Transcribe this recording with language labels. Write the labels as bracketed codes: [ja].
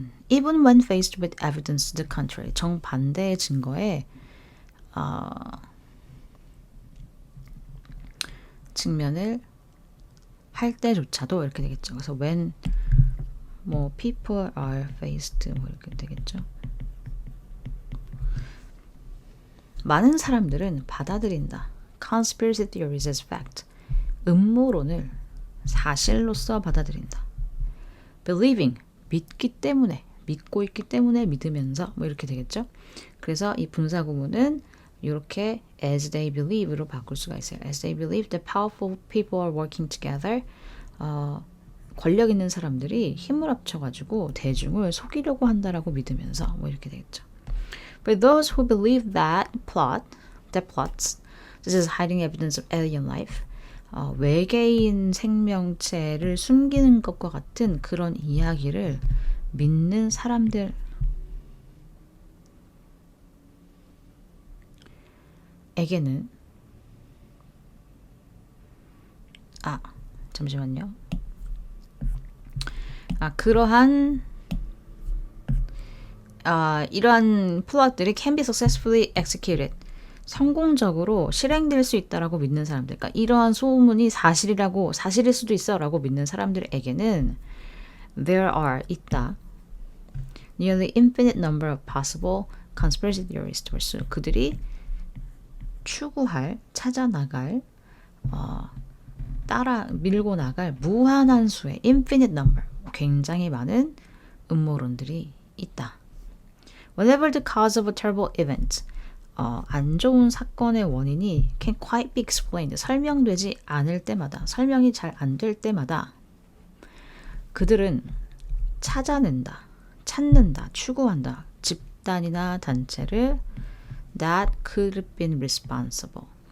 [en] Even when faced with evidence to the contrary, [ko] 정반대의 증거에 직면을 할 때조차도 이렇게 되겠죠. [en] 그래서 when people are faced [ko] 이렇게 되겠죠. 많은 사람들은 받아들인다. [en] Conspiracy theories as fact. [ko] 음모론을 사실로서 받아들인다. [en] Believing, [ko] 믿고 있기 때문에 믿으면서 이렇게 되겠죠. 그래서 이 분사 구문은 이렇게 as they believe로 바꿀 수가 있어요. [en] As they believe that powerful people are working together. [ko] 권력 있는 사람들이 힘을 합쳐가지고 대중을 속이려고 한다라고 믿으면서 이렇게 되겠죠. [en] For those who believe that plot, that plots, such as hiding evidence of alien life, [ko] 외계인 생명체를 숨기는 것과 같은 그런 이야기를 믿는 사람들에게는 잠시만요. 그러한 이러한 플롯들이 [en] can be successfully executed. [ko] 성공적으로 실행될 수 있다라고 믿는 사람들, 그러니까 이러한 소문이 사실일 수도 있어라고 믿는 사람들에게는 [en] there are [ko] 있다. [en] nearly infinite number of possible conspiracy theories to pursue. [ko] 그들이 추구할, 찾아나갈, 밀고 나갈 무한한 수의 [en] infinite number, [ko] 굉장히 많은 음모론들이 있다. [en] Whatever the cause of a terrible event, [ko] 안 좋은 사건의 원인이 [en] can quite be explained, [ko] 설명되지 않을 때마다, 설명이 잘 안 될 때마다 그들은 찾는다, 추구한다. 집단이나 단체를 [en] that could have been responsible.